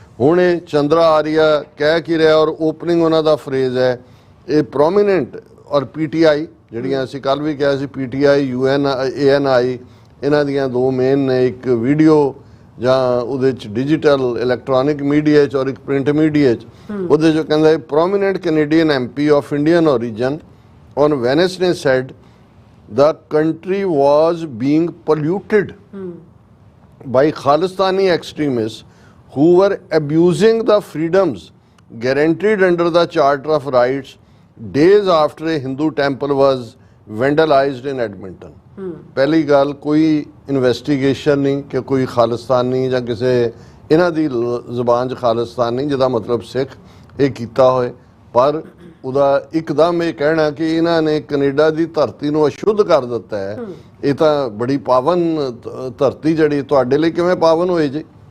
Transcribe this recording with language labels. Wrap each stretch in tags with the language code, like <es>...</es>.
<pa>ਹੁਣ ਇਹ ਚੰਦਰਾ ਆਰੀਆ ਕਹਿ ਕੀ ਰਿਹਾ ਔਰ ਓਪਨਿੰਗ ਉਹਨਾਂ ਦਾ ਫਰੇਜ਼ ਹੈ ਇਹ ਪ੍ਰੋਮੀਨੈਂਟ ਔਰ ਪੀਟੀਆਈ ਜਿਹੜੀਆਂ ਅਸੀਂ ਕੱਲ ਵੀ ਕਿਹਾ ਸੀ, ਪੀਟੀਆਈ ANI ਇਹਨਾਂ ਦੀਆਂ ਦੋ ਮੇਨ ਨੇ, ਇੱਕ ਵੀਡੀਓ ਜਾਂ ਉਹਦੇ ਚ ਡਿਜੀਟਲ ਇਲੈਕਟ੍ਰੋਨਿਕ ਮੀਡੀਆ ਚ ਔਰ ਇੱਕ ਪ੍ਰਿੰਟ ਮੀਡੀਆ ਚ। ਉਹਦੇ ਚ ਕਹਿੰਦਾ</pa> <en>Prominent Canadian MP of Indian origin on Wednesday said the country was being polluted by Khalistani extremists who were abusing the freedoms guaranteed under the Charter of Rights days after a Hindu temple was vandalized in Edmonton।</en> <pa>ਪਹਿਲੀ ਗੱਲ ਕੋਈ investigation ਨਹੀਂ ਕਿ ਕੋਈ ਖਾਲਿਸਤਾਨੀ ਜਾਂ ਕਿਸੇ ਇਹਨਾਂ ਦੀ ਜ਼ੁਬਾਨ 'ਚ ਖਾਲਿਸਤਾਨੀ ਜਿਹਦਾ ਮਤਲਬ ਸਿੱਖ ਇਹ ਕੀਤਾ ਹੋਏ, ਪਰ ਉਹਦਾ ਇੱਕਦਮ ਇਹ ਕਹਿਣਾ ਕਿ ਇਹਨਾਂ ਨੇ ਕੈਨੇਡਾ ਦੀ ਧਰਤੀ ਨੂੰ ਅਸ਼ੁੱਧ ਕਰ ਦਿੱਤਾ ਹੈ, ਇਹ ਤਾਂ ਬੜੀ ਪਾਵਨ ਧਰਤੀ ਜਿਹੜੀ ਤੁਹਾਡੇ ਲਈ ਕਿਵੇਂ ਪਾਵਨ ਹੋਏ ਜੀ?</pa>